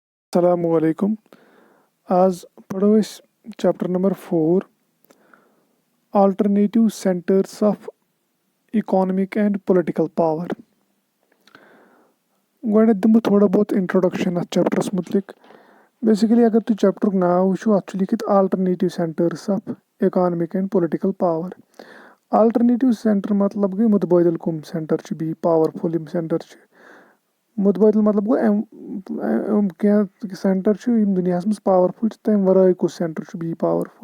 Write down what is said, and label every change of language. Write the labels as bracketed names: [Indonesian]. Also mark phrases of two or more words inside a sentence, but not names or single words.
[Kashmiri] السلام علیکم آز پرو أسۍ [English] chapter number 4 alternative centres of economic and political power. [Kashmiri] گۄڈٕنٮ۪تھ دِمہٕ بہٕ تھوڑا بہت اِنٹروڈکشن اَتھ چیپٹرس مُتعلِق. بیسِکلی اگر تُہۍ چیپٹرُک ناو وٕچھِو اَتھ چھُ لیٖکھِتھ [English] alternative centres of economic and political power. alternative centre [Kashmiri] مطلب گٔے مُتبٲدِل کُم سینٹر چھِ بیٚیہِ پاورفُل یِم سینٹر چھِ. مُتبٲدِل مطلب گوٚو یِم کینٛہہ سینٹر چھِ یِم دُنیاہس منٛز پاورفُل چھِ تَمہِ ورٲے کُس سینٹر چھُ بیٚیہِ پاورفُل.